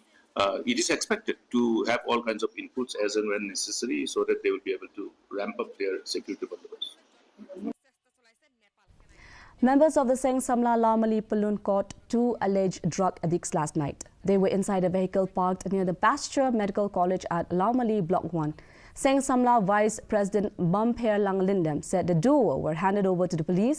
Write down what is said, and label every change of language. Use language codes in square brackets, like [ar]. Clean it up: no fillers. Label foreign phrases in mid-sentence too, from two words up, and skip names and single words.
[en] It is expected to have all kinds of inputs as and when necessary so that they will be able to ramp up their security bandobast. Members of the Seng Samla Laumali Palun caught 2 alleged drug addicts last night. They were inside a vehicle parked near the Pasteur Medical College at Laumali Block 1. Seng Samla Vice President Bumper Lang Lindem said the duo were handed over to the police.